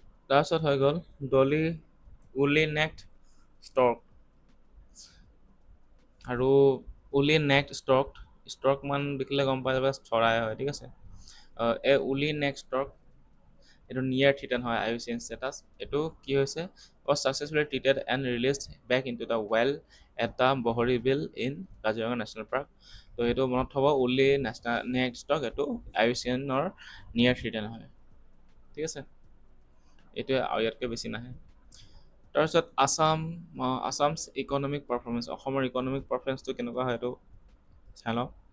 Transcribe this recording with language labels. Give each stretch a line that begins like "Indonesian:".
Assamese: তাৰপিছত হৈ গ'ল ডলি উলি নেক্ট ষ্টৰ্ক। আৰু উলি নেক্ট ষ্টৰ্ক মান দেখিলে গম পাই যাবে চৰাই হয়, ঠিক আছে। এই উলি নেক্ট ষ্টৰ্ক এইটো
English: near threatened
Assamese: হয় IUCN ষ্টেটাছ। এইটো কি হৈছে,
English: was successfully treated and released back into the wild at the Bohori Beel in Kaziranga national park.
Assamese: তো এইটো মনত থ'ব, উলি নেক্ট ষ্টক এইটো IUCNৰ
English: near threatened
Assamese: হয়, ঠিক আছে। এইটোৱে আৰু ইয়াতকৈ বেছি নাহে। তাৰপিছত
English: Assam's economic performance,
Assamese: অসমৰ ইকনমিক পাৰফৰ্মেঞ্চটো কেনেকুৱা হয় এইটো চাই লওঁ।